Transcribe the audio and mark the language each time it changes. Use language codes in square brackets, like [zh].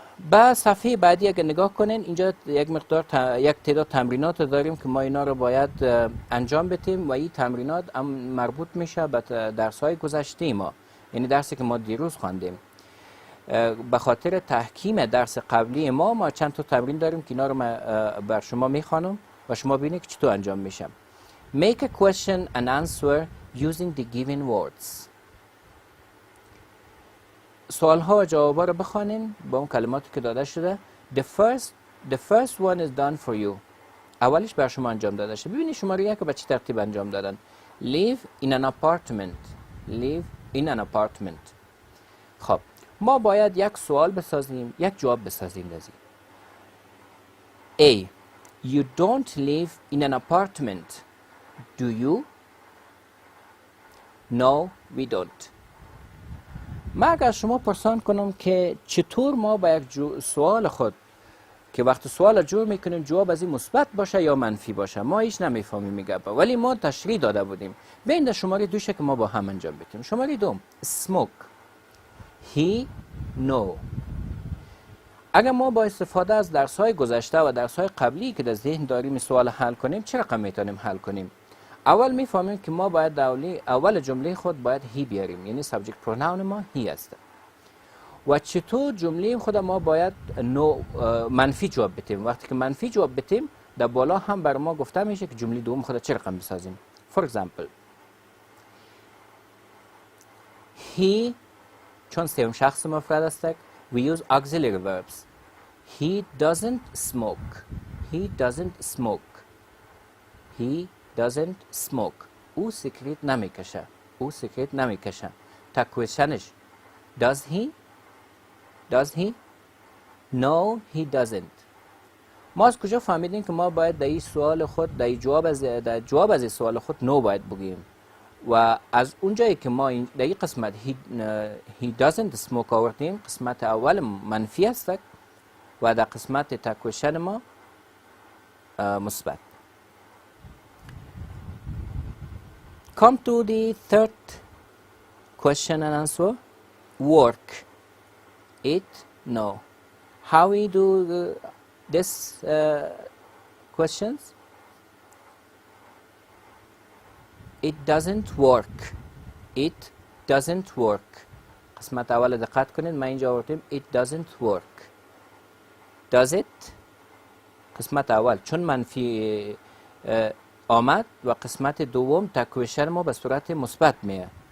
[fa] با صفحه بعدی اگر نگاه کنین اینجا یک تعداد تمرینات داریم که ما اینا رو باید انجام بدیم و این تمرینات مربوط میشه به درس‌های گذشته ما، یعنی درسی که ما دیروز خواندیم. به خاطر تحکیم درس قبلی ما چند تا تمرین داریم که اینا رو بر شما میخوانم و شما ببینید که چطور انجام میشه. [en] Make a question and answer using the given words. [fa] سوال ها و جواب ها رو بخوانین با اون کلماتی که داده شده. [en] The first one is done for you. [fa] اولش بر شما انجام داده شده. ببینید شما رو یک به چه ترتیب انجام دادن. [en] Live in an apartment. Live in an apartment. [fa] خب ما باید یک سوال بسازیم، یک جواب بسازیم لازم. [en] A. You don't live in an apartment. Do you? No, we don't. [fa] من اگر شما پرسان کنم که چطور ما با یک سوال خود که وقت سوال جور میکنیم جواب از این مثبت باشه یا منفی باشه ما هیچ نمیفهمیم میگه، ولی ما تشریح داده بودیم. بین شماره دوشه که ما با هم انجام بدیم. شماره دوم smoke. [en] He no. [fa] اگر ما با استفاده از درس‌های گذشته و درس‌های قبلی که در ذهن داریم سوال حل کنیم چه رقم میتونیم حل کنیم؟ اول میفهمیم که ما باید اول جمله خود باید هی بیاریم، یعنی سابجکت پروناون ما هی است. و چطور جمله خود ما باید منفی جواب بدیم. وقتی که منفی جواب بدیم در بالا هم بر ما گفته میشه که جمله دوم خود چه رقم بسازیم. [en] For example he [fa] چون سوم شخص مفرد است [en] we use auxiliary verbs. He doesn't smoke. He doesn't smoke. He doesn't smoke. [fa] او سیگارت نمیکشه. او سیگارت نمیکشه. تا کوشنش [en] does he? Does he? No, he doesn't. [fa] ما از کجا فهمیدیم که ما باید در این سوال خود در جواب از این سوال خود نو باید بگیم؟ و از اونجایی که ما در این قسمت [en] he doesn't smoke [fa] آوردیم، قسمت اول منفی است و در قسمت تا کوشن ما مثبت. [en] Come to the third question and answer. Work. It, no. How we do this questions? It doesn't work. It doesn't work. [fa] قسمت اول دقت کنید. ما اینجا آوردیم [en] it doesn't work. does it. [fa] قسمت اول چون منفی آمد و قسمت دوم تکویشن ما به صورت مثبت میه.